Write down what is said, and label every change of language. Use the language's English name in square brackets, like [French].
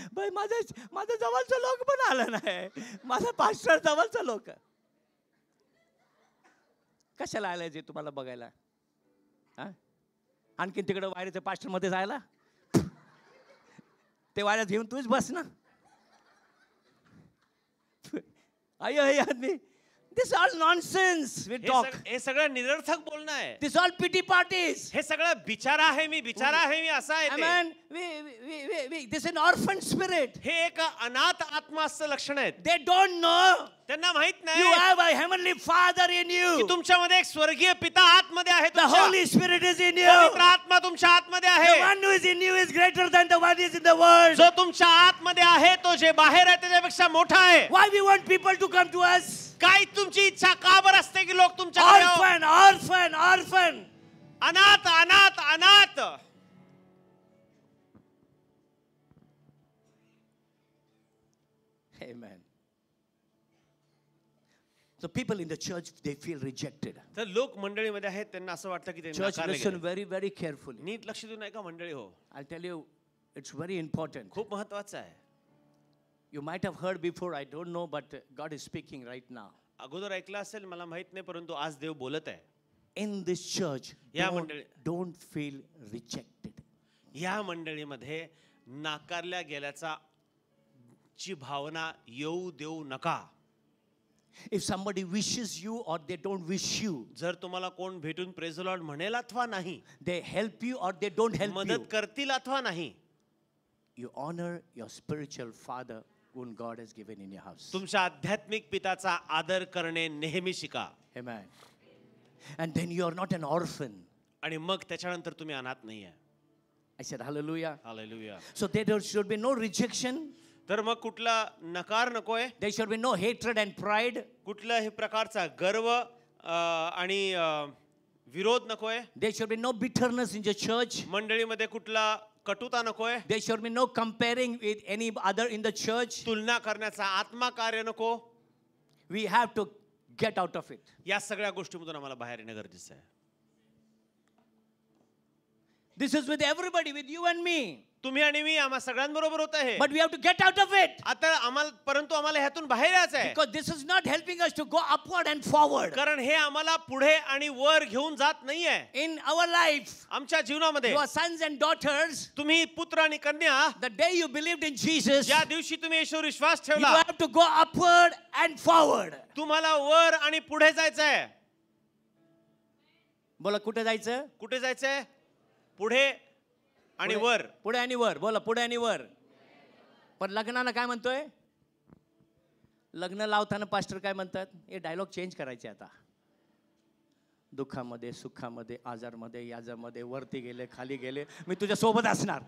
[Marathi] बाई माझं जवळचं लोक पण आलं नाही, माझा पास्टर जवळचं लोक. कशाला आलाय जे तुम्हाला बघायला? आणखीन तिकडे वायरीचं पास्टर मध्ये जायला, ते वायऱ्यात घेऊन तूच बस ना. अयो हे आदमी, [English] this all nonsense we talk. [Marathi] हे सगळं निरर्थक बोलणं आहे. [English] This all pity parties. [Marathi] हे सगळं बिचारा आहे मी असं आहे. [English] Amen. This is an orphan spirit. [Marathi] हे एक अनाथ आत्माचं लक्षण आहे. [English] They don't know. [Marathi] त्यांना माहित नाही [English] You have a heavenly Father in [Marathi] की [English] you. [Marathi] तुमच्यामध्ये एक स्वर्गीय पिता आतमध्ये आहे. [English] The Holy Spirit is in you. [Marathi] पवित्र आत्मा तुमच्या आतमध्ये [English] The [Marathi] आहे. [English] one who is in you is greater than the one is in the world. [Marathi] जो तुमच्या आतमध्ये आहे तो जे बाहेर आहे त्याच्यापेक्षा मोठा आहे. [English] Why we want people to come to us? [Marathi] काय तुमची इच्छा का बरं असते की लोक तुमच्याकडे यावं? [English] Orphan. [Marathi] अनाथ. [English] Amen. So people in the church, they feel rejected. [Marathi] तर लोक मंडळीमध्ये आहेत त्यांना असं वाटतं की ते [English] Church, [Marathi] नाकारले [English] listen [Marathi] गेले. [English] very, very carefully. [Marathi] नीट लक्ष देऊ नये का मंडळी हो? [English] I'll tell you, it's very important. [Marathi] खूप महत्वाचं आहे. [English] You might have heard before, I don't know, but God is speaking right now. [Marathi] अगोदर ऐकलं असेल, मला माहित नाही, परंतु आज देव बोलत आहे. [English] In this church, [Marathi] या [English] don't feel rejected. [Marathi] या मंडळीमध्ये नाकारल्या गेल्याचा ची भावना येऊ देऊ नका. [English] If somebody wishes you or they don't wish you, [Marathi] जर तुम्हाला कोण भेटून [English] praise the lord [Marathi] म्हणेल अथवा नाही, [English] they help you or they don't help you, [Marathi] मदत करतील अथवा नाही, [English] you honor your spiritual father whom God has given in your house. [Marathi] तुमच्या आध्यात्मिक पिताचा आदर करणे नेहमी शिका. [English] Amen. And then you are not an orphan. [Marathi] आणि मग त्याच्यानंतर तुम्ही अनाथ नाही आहे. [English] I said hallelujah. [Marathi] Hallelujah. [English] So there should be no rejection. [Marathi] तर मग कुठला नकार नकोय. [English] There should be no hatred and pride. [Marathi] कुठल्याही प्रकारचा गर्व आणि विरोध नकोय. [English] There should be no bitterness in the church. [Marathi] मंडळीमध्ये कुठला कटुता नकोय. [English] There should be no comparing with any other in the church. [Marathi] तुलना करण्याचा आत्मा कार्य नको. [English] We have to get out of it. [Marathi] या सगळ्या गोष्टीमधून आम्हाला बाहेर येणं गरजेचं आहे. [English] This is with everybody, with you and me. [Marathi] तुम्ही आणि मी आम्हा सगळ्यांबरोबर होत आहे. [English] But we have to get out of it. [Marathi] आता परंतु आम्हाला ह्यातून बाहेर यायचं आहे. [English] Because this is not helping us to go upward and forward. [Marathi] कारण हे आम्हाला पुढे आणि वर घेऊन जात नाहीये. [English] In our life, [Marathi] आमच्या जीवनामध्ये [English] your sons and daughters, [Marathi] तुम्ही पुत्र आणि कन्या, [English] the day you believed in Jesus, [Marathi] ज्या दिवशी तुम्ही येशूवर विश्वास [English] you [Marathi] ठेवला, [English] have to go upward and forward. [Marathi] तुम्हाला वर आणि पुढे जायचं आहे. बोला कुठे जायचं? कुठे जायचंय? पुढे आणि वर. पुढे आणि वर. बोला पुढे आणि वर. पण लग्नाला काय म्हणतोय? लग्न लावताना पास्टर काय म्हणतात? हे डायलॉग चेंज करायचे आता. दुःखामध्ये, सुखामध्ये, आजारमध्ये, याजामध्ये, वरती गेले, खाली गेले, मी तुझ्या सोबत असणार.